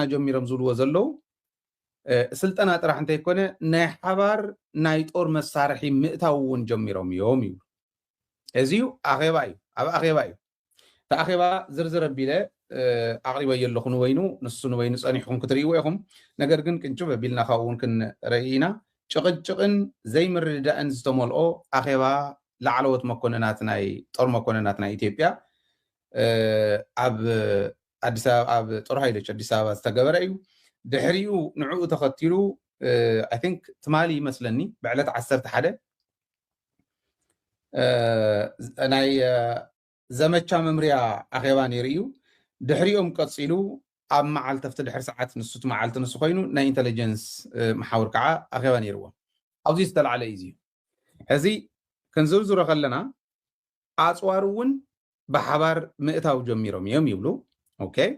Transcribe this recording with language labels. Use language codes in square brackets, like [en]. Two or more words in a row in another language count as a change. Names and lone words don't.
[ti] ጀሚሮም ዝብልዎ ዘለው ስልጠና ጥራሕ እንተይኮነ ናይ ሓባር ናይ ጦር መሳርሒ ምእታው እውን ጀሚሮም እዮም ይብሉ እዚዩ ኣኼባ እዩ ኣብ ኣኼባ እዩ እቲ ኣኼባ ዝርዝር ኣቢለ ኣቕሪበዮ ኣለኹ ንወይኑ ንሱ ንወይኑ ፀኒሕኩም ክትርእይዎ ኢኹም ነገር ግን ቅንጭብ ኣቢልና ካብኡ እውን ክንርኢ ኢና ጭቕጭቕን ዘይምርድዳእን ዝተመልኦ ኣኼባ ላዕለዎት መኮንናት ናይ ጦር መኮንናት ናይ ኢትዮጵያ ኣብ አዲስ አበባ ኣብ ጦር ኃይሎች አዲስ አበባ ዝተገበረ እዩ ድሕሪኡ ንዕኡ ተኸቲሉ [en] I think [ti] ትማሊ ይመስለኒ ብዕለት 11 ናይ ዘመቻ መምርያ ኣኼባ ነይሩ እዩ ድሕሪኦም ቀፂሉ ኣብ መዓልቲ ኣብቲ ድሕሪ ሰዓት ንሱት መዓልቲ ንሱ ኮይኑ ናይ ኢንተለጀንስ መሓውር ከዓ ኣኼባ ነይርዎ ኣብዚ ዝተለዓለ እዩ እዚ ክንዝርዝሮ ከለና ኣፅዋር እውን ብሓባር ምእታው ጀሚሮም እዮም ይብሉ ኦኬ